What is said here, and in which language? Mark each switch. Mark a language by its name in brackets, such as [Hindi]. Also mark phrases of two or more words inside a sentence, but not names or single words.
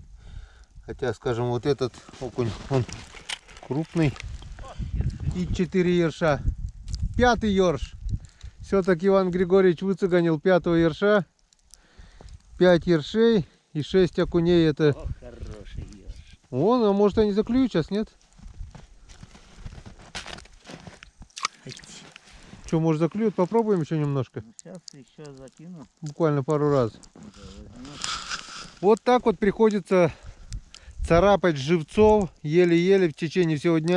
[Russian] Хотя, скажем, вот этот окунь, он крупный. И 4 ерша. 5-й ерш. Все-таки Иван Григорьевич выцеганил 5-го ерша. 5 ершей и 6 окуней. Это... О, хороший ерш. Вон, а может они заклюют сейчас, нет? Что, может заклюют? Попробуем еще немножко. Сейчас еще закину. Буквально пару раз. Да, возьму. Вот так вот приходится царапать живцов еле-еле в течение всего дня.